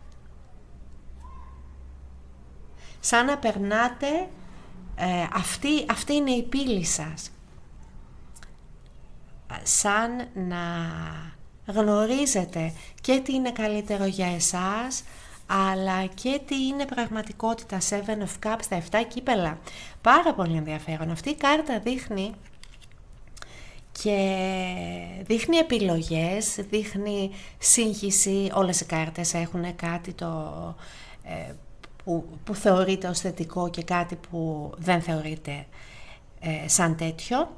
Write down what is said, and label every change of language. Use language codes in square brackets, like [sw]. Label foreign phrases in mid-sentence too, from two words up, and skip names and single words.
[el] Σαν να περνάτε, αυτή είναι η πύλη σας. Σαν να γνωρίζετε και τι είναι καλύτερο για εσάς, αλλά και τι είναι πραγματικότητα. [en] Seven of Cups, [el] τα 7 κύπελα. Πάρα πολύ ενδιαφέρον. Αυτή η κάρτα δείχνει δείχνει επιλογές, δείχνει σύγχυση. Όλες οι κάρτες έχουν κάτι που θεωρείται ως θετικό και κάτι που δεν θεωρείται σαν τέτοιο.